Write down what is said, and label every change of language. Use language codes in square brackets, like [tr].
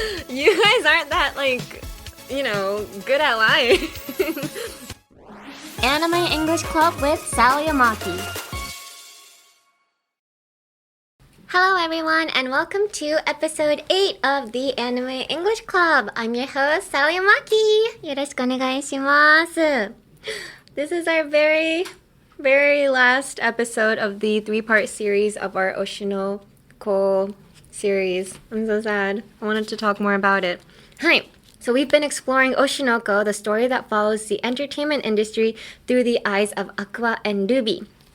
[en] You guys aren't that good at lying. Anime English Club with Sally Amaki. Hello everyone and welcome to episode 8 of the Anime English Club. I'm your host, Sally Amaki. [ja] よろしくお願いします. [en] This is our very last episode of the 3-part series of our Oshi No Ko series. I'm so sad. I wanted to talk more about it. Hi. So we've been exploring Oshi No Ko, the story that follows the entertainment industry through the eyes of Aqua and Ruby.